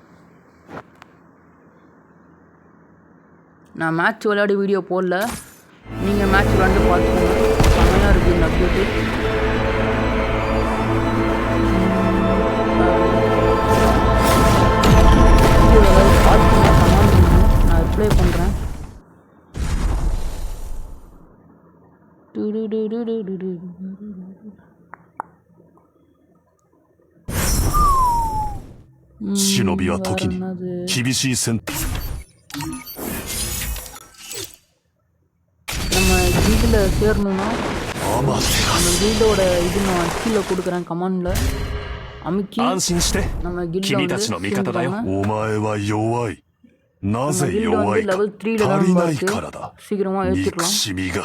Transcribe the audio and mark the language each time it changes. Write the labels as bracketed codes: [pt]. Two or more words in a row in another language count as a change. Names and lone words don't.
[ta] நான் மேட்ச் விளையாடி வீடியோ போடல, நீங்கள் மேட்ச் விளையாண்டு பார்த்துக்கோங்க. செம்மையாக இருக்குது இந்த அப்டேட்டு. நான் ரிப்ளை பண்ணுறேன். [ja] 忍びは時に厳しい戦 [ta] நம்ம கில்டில் சேரணும்னா நம்ம கில்டோட இது நான் கீழே கொடுக்குறேன் கமெண்டில் அமுக்கி நம்ம கில்டில் லெவல் 3 தான் பார்த்து சீக்கிரமாக ஏற்றிடலாம்.